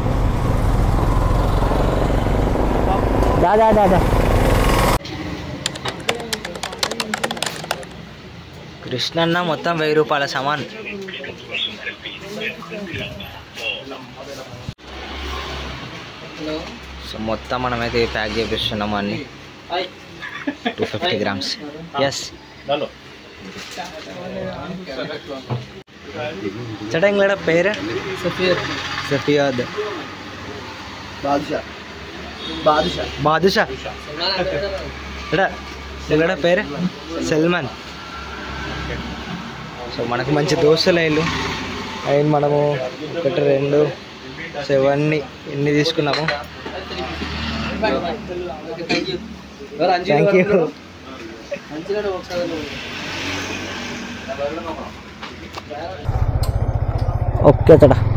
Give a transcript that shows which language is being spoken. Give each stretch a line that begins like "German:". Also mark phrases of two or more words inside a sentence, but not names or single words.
Telugu: దాదా దాదా కృష్ణన్న మొత్తం 1000 రూపాయల సామాన్. సో మొత్తం మనమైతే ప్యాక్ చేపిస్తున్నాము అన్ని 250 grams.
English: Yes.
Malayalam: ചേട്ടാ നിങ്ങളുടെ പേര്? സഫിയാദ്. ബാദുഷ. ചേട്ടാ നിങ്ങളുടെ పేరు?
Telugu: సల్మాన్. సో మనకు మంచి దోస్తులు అయ్యారు. అయిన మనము 1 2 7 ఎన్ని తీసుకున్నాము.
English: Thank you. ఓకే చడా.